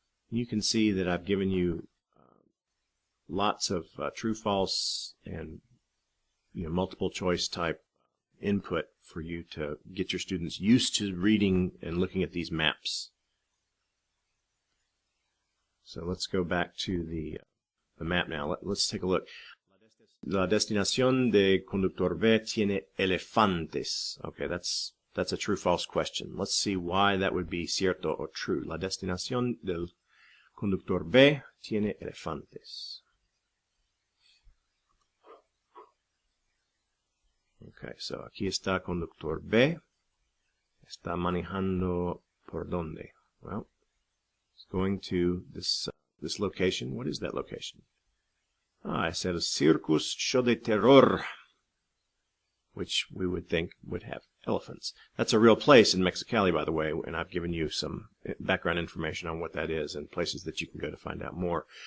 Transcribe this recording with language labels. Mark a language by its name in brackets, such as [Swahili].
[English] You can see that I've given you lots of true, false, and multiple choice type input for you to get your students used to reading and looking at these maps. So let's go back to the map now. Let's take a look. [Spanish] La destinación de conductor B tiene elefantes. [English] Okay, that's a true-false question. Let's see why that would be cierto or true. [Spanish] La destinación del conductor B tiene elefantes. [English] Okay, so [Spanish] aquí está conductor B. Está manejando por dónde? [English] Well, it's going to this location. What is that location? I said a circus show de terror, which we would think would have elephants. That's a real place in Mexicali, by the way, and I've given you some background information on what that is and places that you can go to find out more.